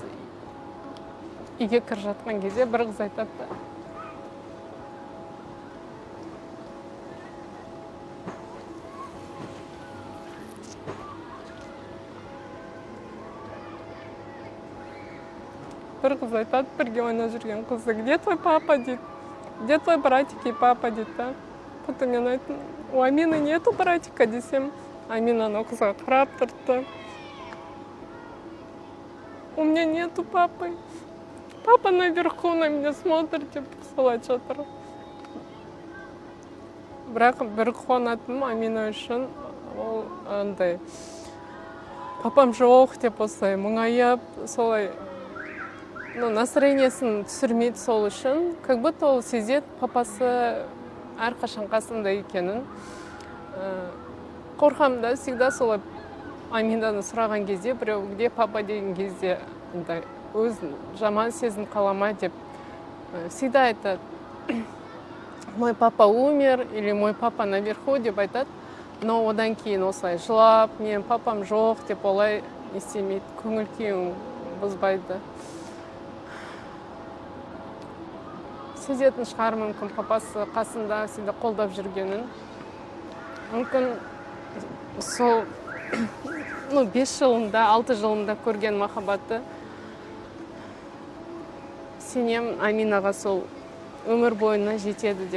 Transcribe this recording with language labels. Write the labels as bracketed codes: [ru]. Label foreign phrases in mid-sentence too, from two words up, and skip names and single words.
[kk] Үйге кіріп жатқан кезде бір қыз айтады. Бір қыз айтады, бірге ойнап жүрген қызы, [ru] где твой папа дейді, где твой братик и папа дейді. [kk] Потом мен айттым, [ru] у Амины нету братика [kk] десем, Амина ана қызға қарап тұрды. [ru] У меня нету папы. Папа наверху на меня смотрит, [kk] деп солай жатыр. Бірақ бір қуанатыным Амина үшін ол андай папам жоқ деп осылай мұңайып, солай настроениесін түсірмейді сол үшін. [ru] Как будто [kk] ол сезет папасы әрқашан қасында екенін. Қорқам да всегда солай Аминаны сұраған кезде, біреу [ru] где папа [kk] деген кезде өзін жаман сезім қалама деп всегда айтады. [ru] Мой папа умер или мой папа наверху [kk] деп айтады. Но одан кейін осылай жылап, мен папам жоқ деп олай істемейді. Көңіл күйін бұзбайды. Сезетін шығар мүмкін папасы қасында всегда қолдап жүргенін. Мүмкін сол 5 жылында, 6 жылында көрген махаббаты сенем Аминаға сол өмір бойына жетеді деп.